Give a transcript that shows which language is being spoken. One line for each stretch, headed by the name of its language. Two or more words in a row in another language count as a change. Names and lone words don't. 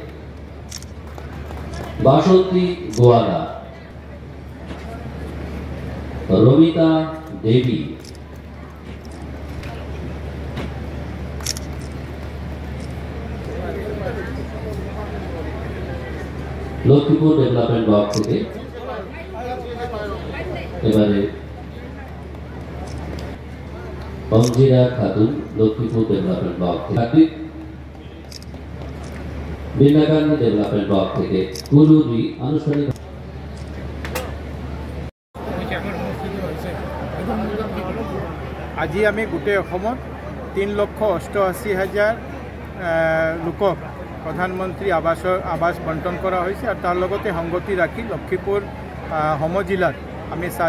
Bangla: বাসন্তী গোয়ালা, রমিতা দেবী, লক্ষ্মীপুর ডেভেলপমেন্ট ব্লক থেকে এবারে অঞ্জিরা খাতুন লক্ষ্মীপুর ডেভেলপমেন্ট ব্লক থেকে, বিন্নাকান্দি ডেভেলপমেন্ট ব্লক থেকে কুলুরি আনুষ্ঠানিক।
Assamese: আজি আমি গোটেই অসমত 3,88,000 লোকক প্ৰধানমন্ত্ৰী আবাস বণ্টন কৰা হৈছে আৰু তাৰ লগতে সংগতি ৰাখি লক্ষ্মীপুৰ সম জিলাত আমি